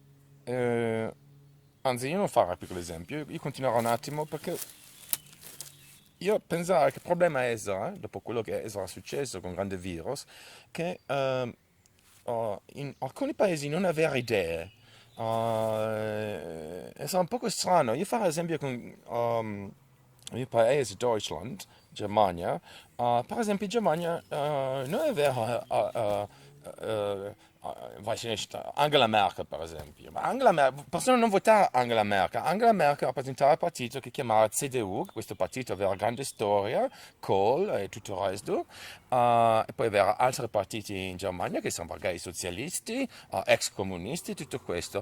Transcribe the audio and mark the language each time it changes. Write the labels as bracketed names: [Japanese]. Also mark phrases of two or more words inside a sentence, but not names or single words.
[Italian] Anzi, io non farò un piccolo esempio, io continuerò un attimo perché io pensavo che il problema è, dopo quello che è successo con il grande virus, che in alcuni paesi non avere idee è un po' strano. Io farò esempio con il mio paese, Deutschland, Germania. Per esempio, in Germania noi avevamo [German] weiß ich nicht, [Italian] Angela Merkel per esempio. Ma Angela Merkel, persone non votare Angela Merkel. Angela Merkel rappresentava il partito che chiamava CDU, che questo partito aveva grande storia, Kohl e tutto il resto. E poi aveva altri partiti in Germania che sono magari socialisti, ex comunisti, tutto questo.